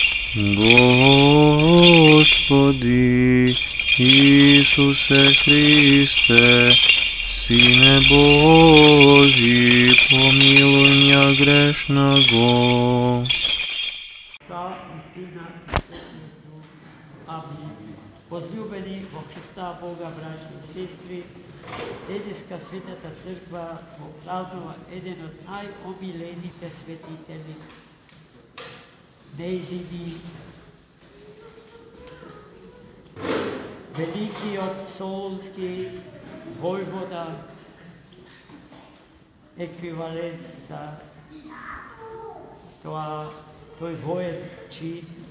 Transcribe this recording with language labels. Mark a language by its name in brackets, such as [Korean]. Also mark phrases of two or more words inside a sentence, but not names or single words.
[Russian] Господи Исусе Христе, Сине Божий, помилуй меня грешного. Отца и Сына и Святого Духа. Амин. [Macedonian] Возлюбени во Христа Бога, браќи и сестри, денеска Светата Црква го празнува еден од најомилените светители, нејзини великиот Солунски војвода, еквивалент за тој воен чин